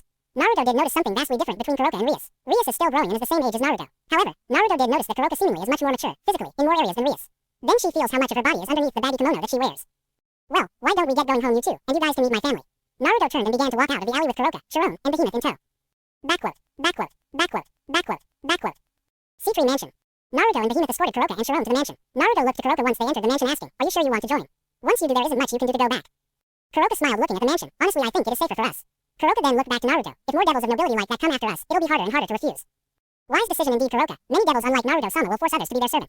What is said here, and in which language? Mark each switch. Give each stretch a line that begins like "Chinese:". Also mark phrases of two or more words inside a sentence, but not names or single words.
English: Naruto did notice something vastly different between Kuroka and Rias. Rias is still growing and is the same age as Naruto. However, Naruto did notice that Kuroka seemingly is much more mature, physically, in more areas than Rias. Then she feels how much of her body is underneath the baggy kimono that she wears. Well, why don't we get going home, you two, and you guys can meet my family. Naruto turned and began to walk out of the alley with Kuroka, Sharon, and Behemoth in tow. Backquote, backquote, backquote, backquote, backquote. Sitri Mansion. Naruto and Behemoth escorted Kuroka and Sharon to the mansion. Naruto looked to Kuroka once they entered the mansion, asking, are you sure you want to join? Once you do, there isn't much you can do to go back. Kuroka smiled, looking at the mansion. Honestly, I think it is safer for us. Kuroka then looked back to Naruto. If more devils of nobility like that come after us, it'll be harder and harder to refuse. Wise decision indeed, Kuroka. Many devils unlike Naruto-sama will force others to be their servants.